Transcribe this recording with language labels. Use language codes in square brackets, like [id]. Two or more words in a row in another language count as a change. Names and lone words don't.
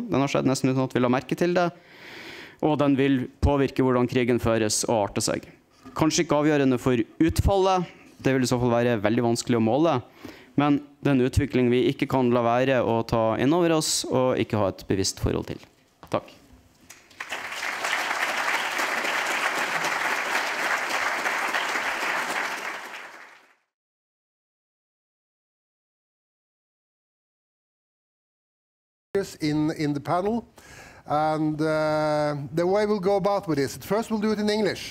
[no] Den har skjedd nesten uten at vi la merke til det. Og den vil påvirke hvordan krigen føres og arte seg. Kanskje ikke avgjørende for utfallet. Det vil i så fall være veldig vanskelig å måle. Men det en utvikling vi ikke kan la være å ta inn over oss og ikke ha et bevisst forhold til. Takk. [en] In the panel, and the way we'll go about with this, first we'll do it in English.